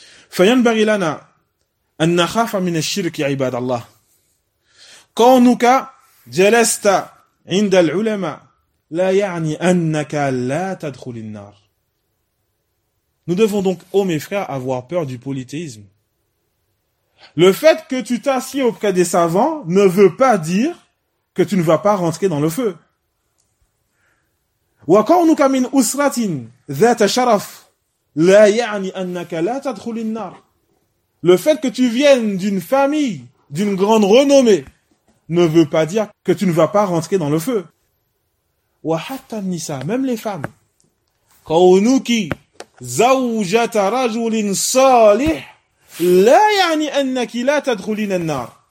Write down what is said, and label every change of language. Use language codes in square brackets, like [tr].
[ar] فَيَنْبَغِ لَنَا أن نخاف من الشرك عباد الله. كونك جلست عند العلماء لا يعني أنك لا تدخل النار. [fr] Nous devons donc, ô mes frères, avoir peur du polythéisme. Le fait que tu t'assieds auprès des savants ne veut pas dire que tu ne vas pas rentrer dans le feu. [ar] وكونك من أسرة ذات شرف لا يعني أنك لا تدخل النار. [fr] Le fait que tu viennes d'une famille, d'une grande renommée, ne veut pas dire que tu ne vas pas rentrer dans le feu. [ar] وَحَتَّى النِّسَى, [fr] même les femmes. [ar] كَوْنُكِ زَوْجَةَ رَجُلٍ صَالِحٍ لَا يَعْنِي أَنَّكِ لَا تَدْخُلِينَ النَّارِ.